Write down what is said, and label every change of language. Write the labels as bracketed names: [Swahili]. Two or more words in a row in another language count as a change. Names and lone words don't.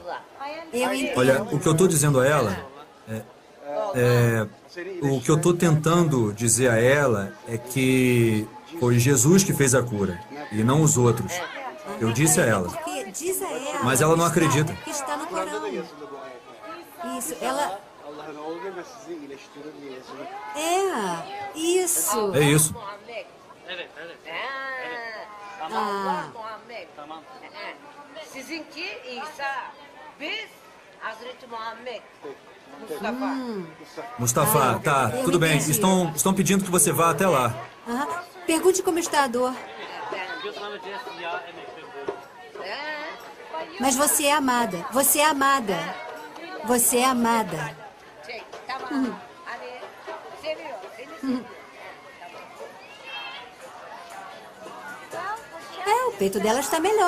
[Portuguese] Olha, o que eu estou dizendo a ela o que eu estou tentando dizer a ela é que foi Jesus que fez a cura e não os outros. Eu disse a ela. Diz a ela. Mas ela não acredita. Que está no Corão. Isso, ela... Isso. É isso. Ah. [Turkish] Sizinki İsa, biz Hazreti Muhammed. Mustafa. Mustafa, [Portuguese] tá, eu tudo bem. entendi. Estão pedindo que você vá até lá. Pergunte como está a dor. Mas você é amada. Você é amada. Você é amada. O peito dela está melhor.